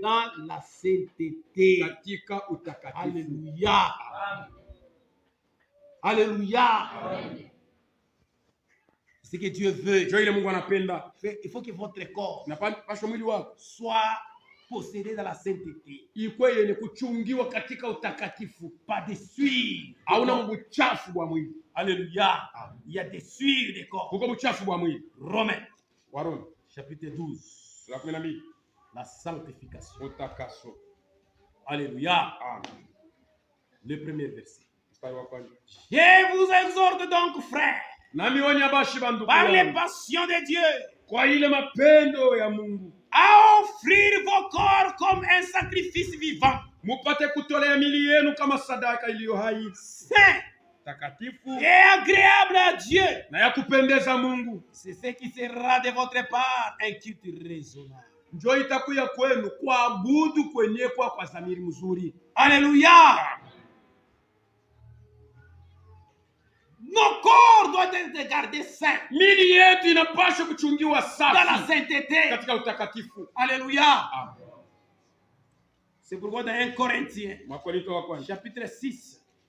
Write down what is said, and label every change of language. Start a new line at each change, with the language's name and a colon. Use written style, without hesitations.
French: dans la sainteté.
Swahili: katika utakatifu.
French: Alléluia.
Swahili: Alléluia.
French: Ce que Dieu veut.
Swahili: Ndio ile Mungu anapenda.
French: Il faut que votre corps
Swahili: Napaswa mwili wako
French: soit possédé dans la sainteté.
Swahili: ikuwe yenye kuchungiwa katika utakatifu,
French: Pas de suie.
Swahili: hauna uchafu wa mwili.
French: Alléluia. Il y a des suies de corps.
Swahili: Kuko uchafu wa mwili.
French: Romains,
Swahili: Waroma
French: chapitre 12.
Swahili: sura 12.
French: La sanctification.
Swahili: Utakaso.
French: Alléluia.
Swahili: Amen.
French: Le premier verset.
Swahili: Mstari wa kwanza.
French: Je vous exhorte donc, frères,
Swahili: Nami wonya bashi bandugu
French: par les
Swahili: yangu,
French: passions de Dieu,
Swahili: kwa ile mapendo ya Mungu,
French: à offrir vos corps comme un sacrifice vivant,
Swahili: mupate kutolea mili yenu kama sadaka iliyo hai,
French: saint
Swahili: takatifu
French: et agréable à Dieu.
Swahili: na ya kupendeza Mungu.
French: C'est ce qui sera de votre part un culte raisonnable.
Swahili: Njo itakuya kwenu kuabudu kwenye kwa dhamiri mzuri.
French: Alléluia. Nos corps doivent être gardés saints
Swahili: Mili yetu inapaswa kuchungiwa
French: dans la
Swahili: safi
French: sainteté.
Swahili: katika utakatifu.
French: Alléluia.
Swahili: Amen.
French: C'est pourquoi dans 1 Corinthiens,
Swahili: Wakorintho wa kwanza
French: chapitre 6,